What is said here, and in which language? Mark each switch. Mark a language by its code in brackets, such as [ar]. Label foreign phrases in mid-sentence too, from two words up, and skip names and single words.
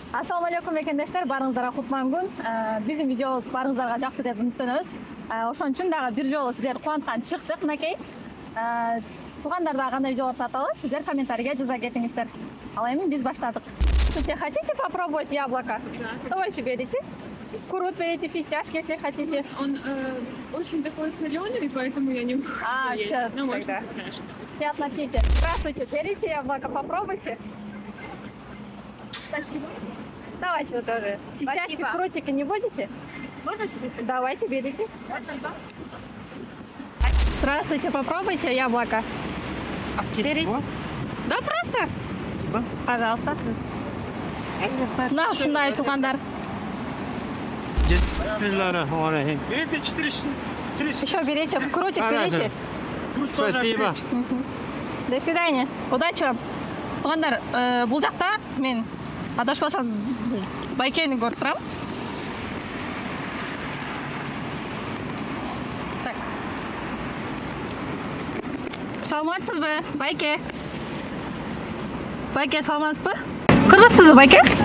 [ar] السلام عليكم [ky] ekendештер, барыңыздарга кутман күн. Биздин видеобуз барыңыздарга жакты деп үмүттөнөбүз. Ошон үчүн дагы бир жолу сиздерди кубанткан чыктык, мынакей. Туугандарда кандай видеолор татабыз, сиздер комментарийге жаза кетиңиздер. Ал эми биз баштадык. [ru] Хотите попробовать яблоко? Давайте берите. Курут берите, фисташки, если хотите. Он очень такой соленый, поэтому я не могу. Все, ну, может, тогда. вкусняшка. Приятного аппетита. Здравствуйте, берите яблоко, попробуйте. Спасибо. Давайте вы тоже. Фисташки, крутики не будете? Можно? Давайте, берите. Спасибо. Здравствуйте, попробуйте яблоко. Берите. Да, просто. Спасибо. Пожалуйста. На, [ky] шундай туугандар. [ar] بسم الله الرحمن الرحيم. [ru] Берите 4 Еще берите, крутик берите. Спасибо. До свидания. Удачи вам. [ky] Туугандар, бул жакта мен адашпасам байкени көрүп турам. Так. Саламатсызбы, байке? Байке, саламатсызбы? Кыргызсызбы, байке?